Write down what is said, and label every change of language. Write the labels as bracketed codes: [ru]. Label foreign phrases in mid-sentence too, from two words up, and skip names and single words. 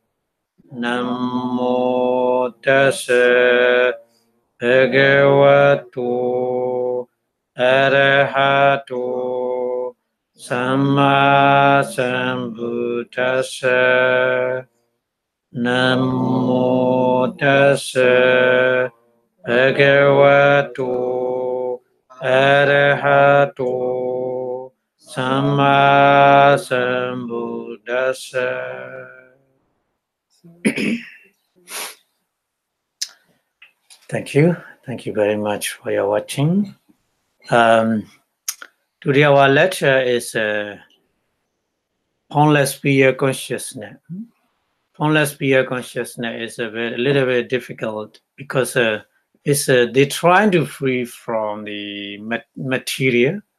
[pi] Namo Tassa Bhagavato Arahato Samma Sambuddhassa. Namo Tassa Bhagavato Arahato Samma Sambuddhassa. [en] Thank you. Thank you very much for your watching. Today our lecture is Formless-sphere consciousness. Formless-sphere consciousness is a little bit difficult because it's they're trying to free from the material.